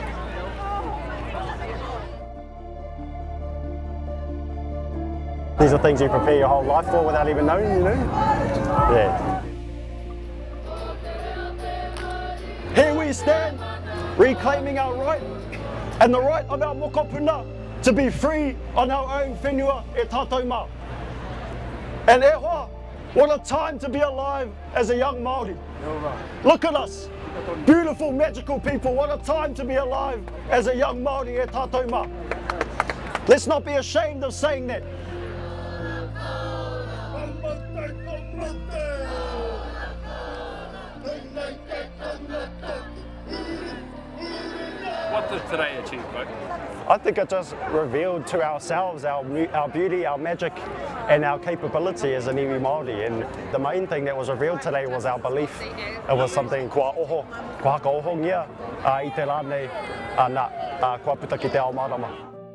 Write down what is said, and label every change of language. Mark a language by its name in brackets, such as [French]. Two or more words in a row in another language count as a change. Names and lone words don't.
[English] These are things you prepare your whole life for without even knowing, you know? Yeah. Here we stand, reclaiming our right, and the right of our mokopuna to be free on our own whenua [Māori] e tātou mā. And e hoa, [English] what a time to be alive as a young Māori. Look at us, beautiful, magical people, what a time to be alive as a young Māori [Māori] e tātou mā. [English] Let's not be ashamed of saying that. What did today achieve, bro? I think it just revealed to ourselves our beauty, our magic, and our capability as an [Māori] iwi Māori. [English] And the main thing that was revealed today was our belief. It was something [Māori] kua oho, kua haka oho ngia, I te rānei, nā, kua puta ki te ao marama.